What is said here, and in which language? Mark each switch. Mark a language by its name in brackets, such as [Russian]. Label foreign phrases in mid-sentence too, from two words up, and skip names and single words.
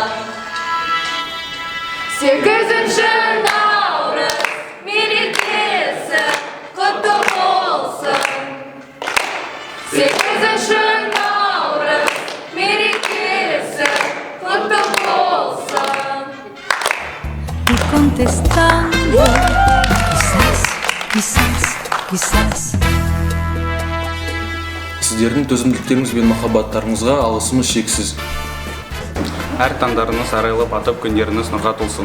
[Kazakh] 8-ші наурыз мерекесі құтты болсын. 8-ші наурыз мерекесі құтты болсын. [Spanish] Y contestando, quizás, quizás, quizás. [Kazakh] Сіздердің төзімділіктеріңіз бен махаббаттарыңызға алғысымыз шексіз. Әр таңдарыңыз арайлап атып, күндеріңіз нұрға толсын.